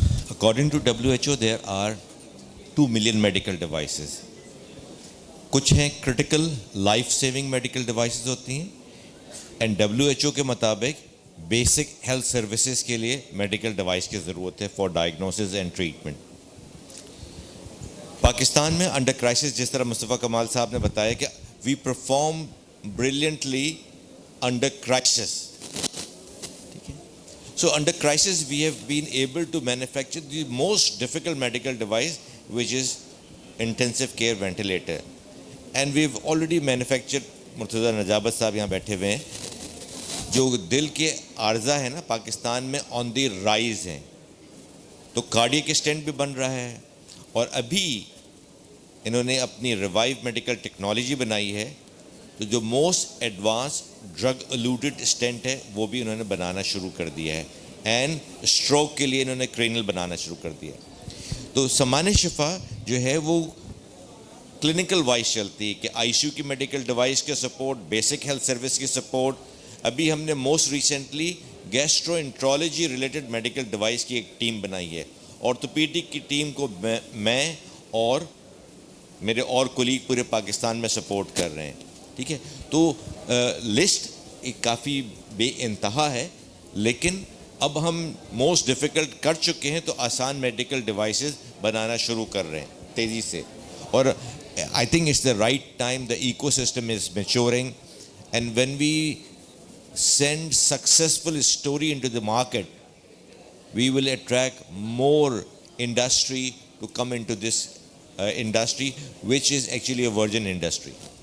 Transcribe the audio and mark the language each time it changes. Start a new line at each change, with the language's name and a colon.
English: According to WHO, there are 2 million medical devices.
Hindi: कुछ हैं
English: critical life-saving medical devices
Hindi: होती हैं,
English: and WHO
Hindi: के मुताबिक
English: basic health services
Hindi: के लिए
English: medical device
Hindi: की ज़रूरत है
English: for diagnosis and treatment.
Hindi: Pakistan में अंडर क्राइसिस जिस तरह मुस्तफ़ा कमाल साहब ने बताया कि
English: we perform brilliantly under crisis. So under crisis, we have been able to manufacture the most difficult medical device, which is intensive care ventilator. And we've already manufactured,
Hindi: Murtaza Najabat साहब यहाँ बैठे हुए हैं, जो दिल के आर्जा है ना पाकिस्तान में
English: on the rise
Hindi: हैं, तो कार्डियक स्टेंट भी बन रहा है, और अभी इन्होंने अपनी रिवाइव मेडिकल टेक्नोलॉजी बनाई है, तो जो मोस्ट एडवांस ड्रग अलूटेड स्टेंट है वो भी इन्होंने बनाना शुरू कर दिया है, एंड स्ट्रोक के लिए इन्होंने क्रेनल बनाना शुरू कर दिया है. तो सामान्य शिफा जो है वो क्लिनिकल वाइज चलती है कि आईसीयू की मेडिकल डिवाइस के सपोर्ट, बेसिक हेल्थ सर्विस की सपोर्ट. अभी हमने most recently gastroenterology related medical device की एक टीम बनाई है. ऑर्थोपीडिक की टीम को मैं और मेरे और कोलीग पूरे पाकिस्तान में सपोर्ट कर रहे हैं. ठीक है, तो लिस्ट एक काफ़ी बेइंतहा है, लेकिन अब हम
English: most difficult
Hindi: कर चुके हैं, तो आसान मेडिकल डिवाइसेस बनाना शुरू कर रहे हैं तेज़ी से.
English: और I think it's the right time, the ecosystem is maturing, and when we send successful story into the market, we will attract more industry to come into this industry, which is actually a virgin industry.